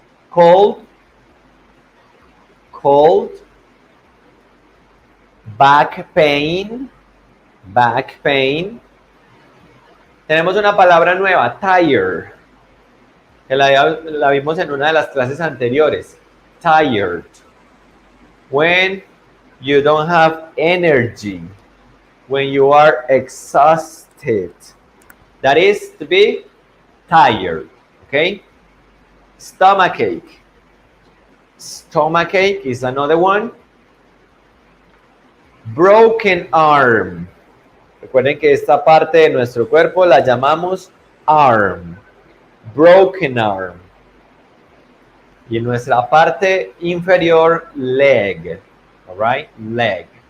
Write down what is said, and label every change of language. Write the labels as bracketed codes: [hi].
[en] Cold. Cold. Back pain. Back pain. [es] Tenemos una palabra nueva, tired, que la vimos en una de las clases anteriores. [en] Tired. When you don't have energy. When you are exhausted. That is to be tired. Okay? Stomachache. Stomachache is another one. Broken arm. [es] Recuerden que esta parte de nuestro cuerpo la llamamos arm. [en] Broken arm. [es] Y en nuestra parte inferior, [en] leg. All right? Leg.